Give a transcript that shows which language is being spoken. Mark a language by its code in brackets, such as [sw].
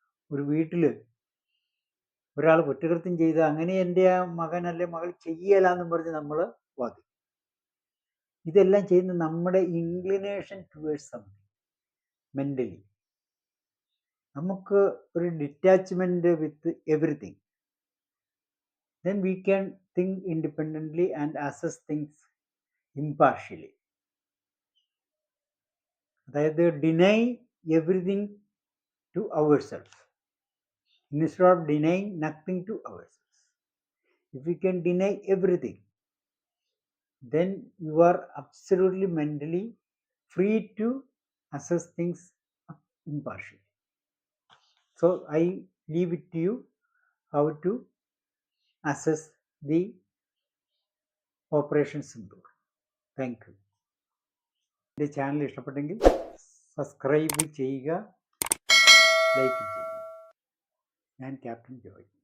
[ml] ഒരു വീട്ടിൽ ഒരാൾ കുറ്റകൃത്യം ചെയ്ത് അങ്ങനെ എൻ്റെ മകൻ അല്ലെ മകൾ ചെയ്യലാന്നും പറഞ്ഞ് നമ്മൾ വാദിക്കും. ഇതെല്ലാം ചെയ്യുന്ന നമ്മുടെ [en] Inclination towards something mentally. [ml] നമുക്ക് ഒരു [en] Detachment with everything. then we can think independently and assess things impartially. [ml] അതായത് [en] deny everything to ourselves instead of denying nothing to ourselves. If we can deny everything, then you are absolutely mentally free to assess things impartially. So I leave it to you how to assess the Operation Sindoor. Thank you. [ml] എൻ്റെ channel ഇഷ്ടപ്പെട്ടെങ്കിൽ subscribe ചെയ്യുക, like ചെയ്യുക. ഞാൻ captain Joy.